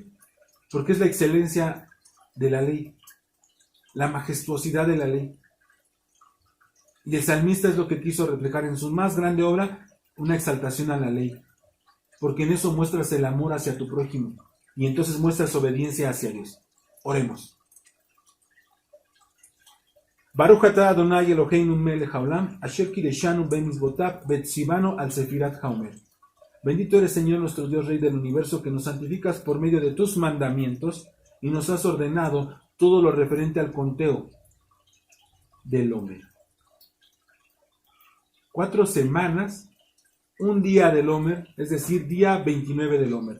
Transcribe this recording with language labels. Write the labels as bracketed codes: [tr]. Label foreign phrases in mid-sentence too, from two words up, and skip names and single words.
[es] Porque es la excelencia de la ley, la majestuosidad de la ley. Y el salmista es lo que quiso reflejar en su más grande obra, una exaltación a la ley. Porque en eso muestras el amor hacia tu prójimo. Y entonces muestras obediencia hacia Dios. Oremos. [he] ברוך אתה אדני אלהינו מלך העולם אשר קדשנו במצותיו וצונו על ספירת העומר. [es] Bendito eres, Señor, nuestro Dios, Rey del universo, que nos santificas por medio de tus mandamientos y nos has ordenado todo lo referente al conteo del Omer. 4 semanas, un día del Omer, es decir, día 29 del Omer.